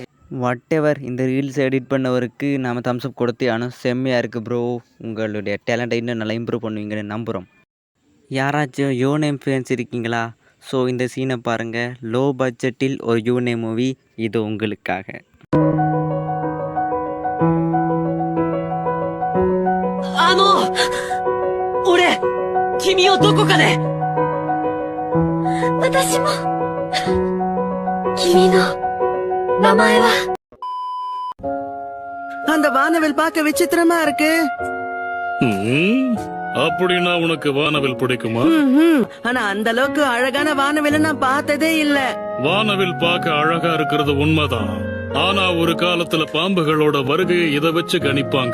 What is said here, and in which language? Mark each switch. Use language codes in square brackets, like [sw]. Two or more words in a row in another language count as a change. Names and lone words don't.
[ta] வாட் எவர், இந்த ரீல்ஸ் எடிட் பண்ணவருக்கு நாம் தம்ஸ்அப் கொடுத்தே ஆனும். செம்மையாக இருக்குது ப்ரோ. உங்களுடைய டேலண்ட்டை இன்னும் நல்லா இம்ப்ரூவ் பண்ணுவீங்கன்னு நம்புகிறோம். யாராச்சும் யூநேம் ஃபேன்ஸ் இருக்கீங்களா? ஸோ இந்த சீனை பாருங்கள். [en] low budget [ta] ஒரு யூநேம் மூவி, இது உங்களுக்காக. [ja] 俺君をどこかで私も君の名前は [ta] அந்த வானவில் பார்க்க விசித்திரமா இருக்கு. அப்படின்னா உனக்கு வானவில் பிடிக்குமா? ஆனா அந்த அளவுக்கு அழகான வானவில் நான் பார்த்ததே இல்ல. வானவில் பார்க்க அழகா இருக்கிறது உண்மைதான். ஆனா ஒரு காலத்துல பாம்புகளோட வருகையை இதை வச்சு கணிப்பாங்க.